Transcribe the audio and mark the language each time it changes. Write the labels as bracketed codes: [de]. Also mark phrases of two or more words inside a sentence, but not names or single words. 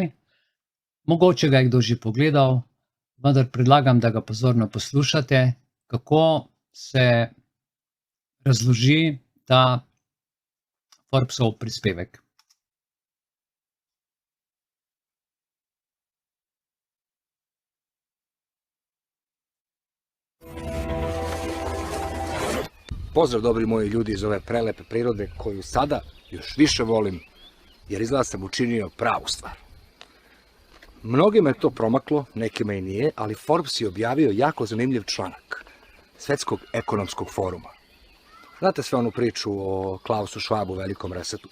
[sl] Mogoče ga je kdo že pogledal, vendar predlagam, da ga pozorno poslušate, kako se razloži ta Forbesov prispevek. [sr] Pozdrav dobri moji ljudi iz ove prelepe prirode koju sada još više volim, jer izgleda sam učinio pravu stvar. Mnogima je to promaklo, nekima i nije, ali Forbes je objavio jako zanimljiv članak Svetskog ekonomskog foruma. Znate sve onu priču o Klausu Schwabu, velikom resetu.